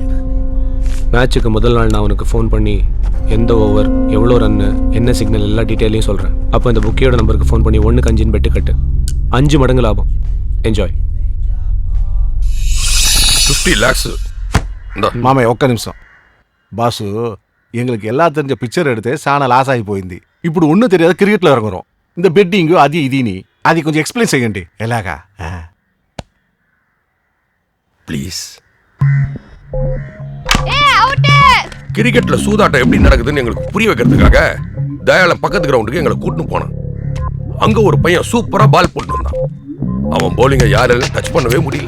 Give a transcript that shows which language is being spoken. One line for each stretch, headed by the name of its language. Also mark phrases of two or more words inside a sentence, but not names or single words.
Tamil: மேட்சுக்கு முதல் நாள் நான் உனக்கு ஃபோன் பண்ணி எந்த ஓவர் எவ்வளோ ரன்னு என்ன சிக்னல் எல்லா டீட்டெயிலையும் சொல்கிறேன். அப்போ இந்த புக்கியோட நம்பருக்கு ஃபோன் பண்ணி 1க்கு 5 பெட்டு கட்டு, 5 மடங்கு லாபம். என்ஜாய்.
English: 50 lakhs.
Telugu: மாமா ఒక్క నిమిషం బాసు,
Tamil: எங்களுக்கு எல்லாம் தெரிஞ்ச பிக்சர் எடுத்து சாண
Telugu: లాస్ అయిపోయింది.
Tamil: ఇప్పుడు ஒண்ணு தெரியாத கிரிக்கெட்ல இறங்குறோம். இந்த பெட்டிங் அது இதுன்னு
Telugu: అది కొంచెం ఎక్స్ప్లెయిన్ చేయండి ఎలాగా
Tamil: ப்ளீஸ். கிரிக்கெட்ல சூதாட்டம் எப்படி நடக்குதுன்னு எங்களுக்கு புரிய வைக்கிறதுக்காக தயாளன் பக்கத்து கிரவுண்டுக்கு எங்களை கூட்டின்னு போனான். அங்க ஒரு பையன் சூப்பரா பால் போட்டு வந்தான். அவன் போலிங்கை யாராலும் டச் பண்ணவே முடியல.